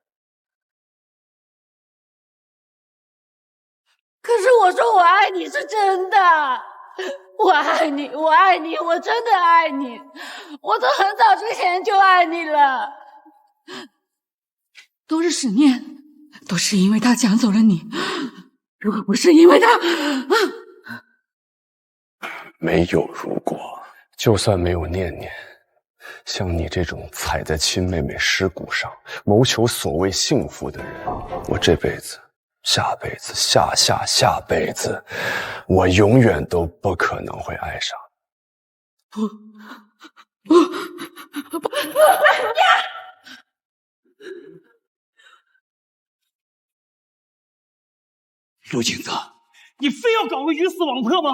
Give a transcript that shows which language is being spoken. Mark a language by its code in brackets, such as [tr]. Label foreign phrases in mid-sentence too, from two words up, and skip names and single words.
[zh] 可是我說我愛你是真的，我愛你，我愛你，我真的愛你，我從很早之前就愛你了。都是沈念，都是因為他搶走了你。如果不是因為他，沒有如果，就算沒有念念，像你這種踩在親妹妹屍骨上謀求所謂幸福的人，我這輩子、下輩子、下下下輩子，我永遠都不可能會愛上。陸景澤，你非要搞個魚死網破嗎？